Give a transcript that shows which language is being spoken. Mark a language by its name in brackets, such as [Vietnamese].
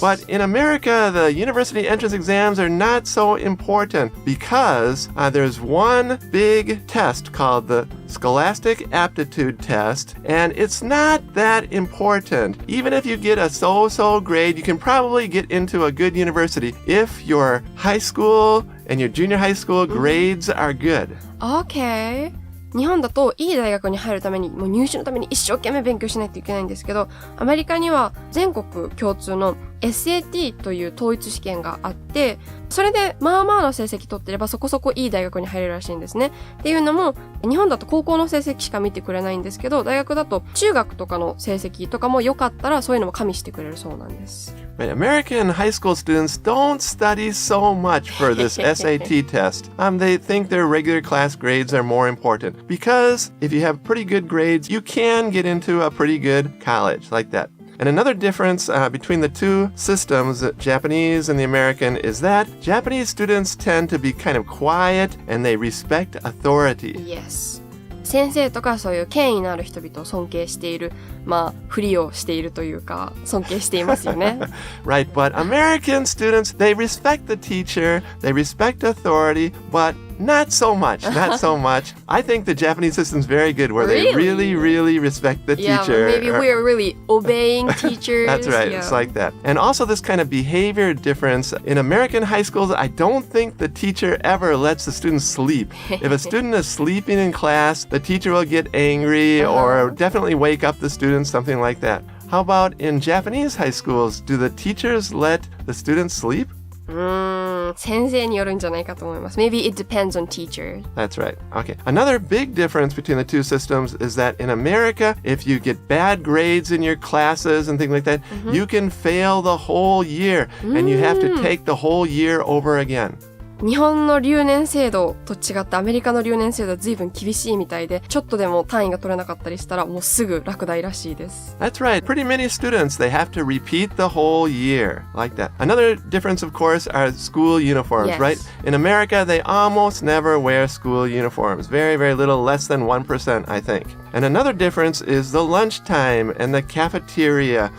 [English] But in America, the university entrance exams are not so important because there's one big test called the Scholastic Aptitude Test, and it's not that important. Even if you get a so-so grade, you can probably get into a good university if your high school and your junior high school grades are good. Okay. [Japanese] 日本だといい大学に入るためにもう入試のために一生懸命勉強しないといけないんですけど、アメリカには全国共通の SAT という統一試験があって、それでまあまあの成績取ってればそこそこいい大学に入れるらしいんですね。っていうのも、日本だと高校の成績しか見てくれないんですけど、大学だと中学とかの成績とかも良かったらそういうのも加味してくれるそうなんです。 [English] Right. American high school students don't study so much for this SAT test. They think their regular class grades are more important because if you have pretty good grades, you can get into a pretty good college like that. And another difference between the two systems, the Japanese and the American, is that Japanese students tend to be kind of quiet and they respect authority. Yes. [Japanese] 先生とかそういう権威のある人々を尊敬している、まあ、ふりをしているというか、尊敬していますよね。 [English] Right, but American students, they respect the teacher, they respect authority, but not so much, not so much. I think the Japanese system's very good where they really, really respect the teacher. Yeah, maybe we're really obeying teachers. That's right, Yeah. It's like that. And also this kind of behavior difference. In American high schools, I don't think the teacher ever lets the students sleep. If a student is sleeping in class, the teacher will get angry or definitely wake up the students, something like that. How about in Japanese high schools? Do the teachers let the students sleep? [Japanese] 先生によるんじゃないかと思います。 [English] Maybe it depends on teacher. That's right. Okay. Another big difference between the two systems is that in America, if you get bad grades in your classes and things like that, you can fail the whole year and you have to take the whole year over again. [Japanese] 日本の留年制度と違ってアメリカの留年制度は随分厳しいみたいで、ちょっとでも単位が取れなかったりしたらもうすぐ落第らしいです。 [English] That's right. Pretty many students, they have to repeat the whole year like that. Another difference, of course, are school uniforms, Yes. right? In America, they almost never wear school uniforms. Very, very little, less than 1%, I think. And another difference is the lunchtime and the cafeteria.